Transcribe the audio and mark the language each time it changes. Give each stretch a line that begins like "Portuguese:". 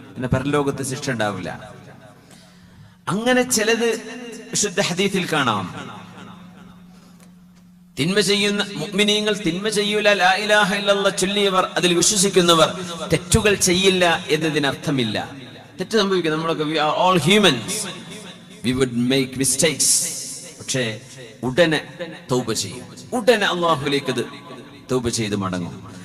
Malayalam: പിന്നെ പരലോകത്ത് ശിക്ഷ ഉണ്ടാവില്ല. അങ്ങനെ ചിലത് വിശുദ്ധ ഹദീസിൽ കാണാം. തിന്മ ചെയ്യുന്ന മുഅ്മിനീങ്ങൾ തിന്മ ചെയ്യൂല, ലാ ഇലാഹ ഇല്ലല്ലാഹ് ചൊല്ലിയവർ, അതിൽ വിശ്വസിക്കുന്നവർ തെറ്റുകൾ ചെയ്യില്ല എന്നതിനർത്ഥമില്ല. തെറ്റ് സംഭവിക്കും. നമ്മളൊക്കെ
English: we are all humans, we would make mistakes.
Malayalam: പക്ഷേ ഉടനെ തൗബ ചെയ്യും, ഉടനെ അല്ലാഹുവിലേക്ക് തൗബ ചെയ്ത് മടങ്ങും.